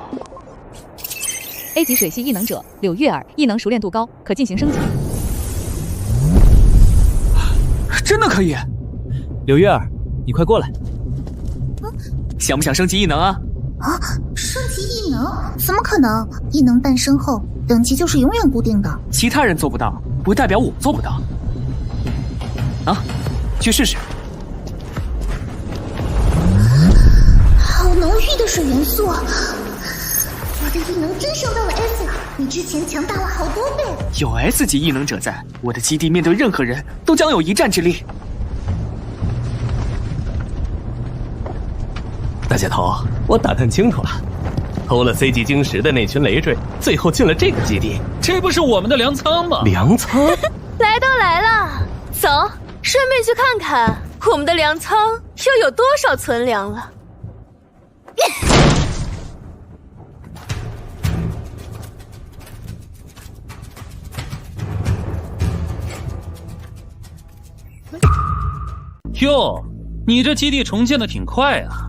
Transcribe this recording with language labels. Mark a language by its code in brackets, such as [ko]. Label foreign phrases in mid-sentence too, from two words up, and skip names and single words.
[zh] A 級水系異能者柳月兒，異能熟練度高，可進行升級。真的可以！柳月兒，你快过來。想不想升級異能啊？升級異能？怎麼可能？異能誕生後，等級就是永遠固定的。其他人做不到，不代表我做不到。去試試。好濃郁的水元素，我的異能真升到了 S 了，比之前強大了好多倍。有 S 級異能者在，我的基地面對任何人都將有一戰之力。大姐頭，我打探清楚了，偷了 C 级晶石的那群累赘，最後進了這個基地，這不是我們的糧倉嗎？糧倉？來都來了，走，順便去看看我們的糧倉又有多少存糧了。喲，你這基地重建的挺快啊！